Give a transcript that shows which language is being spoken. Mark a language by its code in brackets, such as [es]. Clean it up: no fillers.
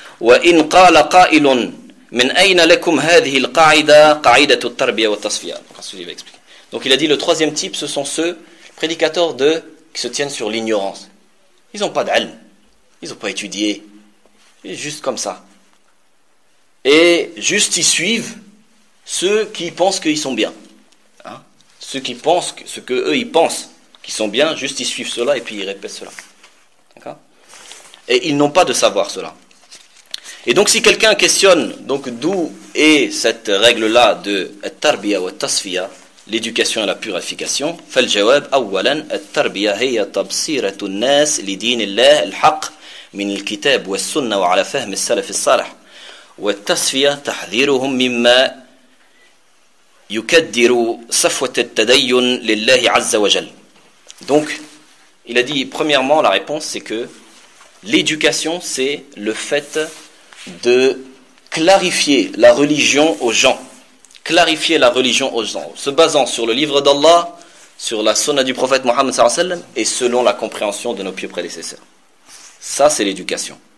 [ar] وإن قال قائل من أين لكم هذه القاعدة قاعدة التربية والتصفية. [fr] Donc il a dit le troisième type, ce sont ceux prédicateurs de qui se tiennent sur l'ignorance. Ils n'ont pas d'ilm, ils n'ont pas étudié, ils sont juste comme ça. Et juste ils suivent ceux qui pensent qu'ils sont bien. Hein? Ceux qui pensent que ce que eux ils pensent qu'ils sont bien, juste ils suivent cela et puis ils répètent cela. D'accord? Et ils n'ont pas de savoir cela. Et donc si quelqu'un questionne donc d'où est cette règle-là de التربية والتصفية, l'éducation et la purification, [ar] فالجواب أولا التربية هي تبصيرة الناس لدين الله الحق من الكتاب والسنة وعلى فهم السلف الصالح والتصفية تحذيرهم مما يكدر صفوة التدين لله عز وجل. [fr] Donc il a dit premièrement la réponse c'est que l'éducation c'est le fait de clarifier la religion aux gens. Clarifier la religion aux gens. Se basant sur le livre d'Allah, sur la sunna du prophète Mohammed sallallahu alayhi wa sallam, et selon la compréhension de nos pieux prédécesseurs. Ça, c'est l'éducation.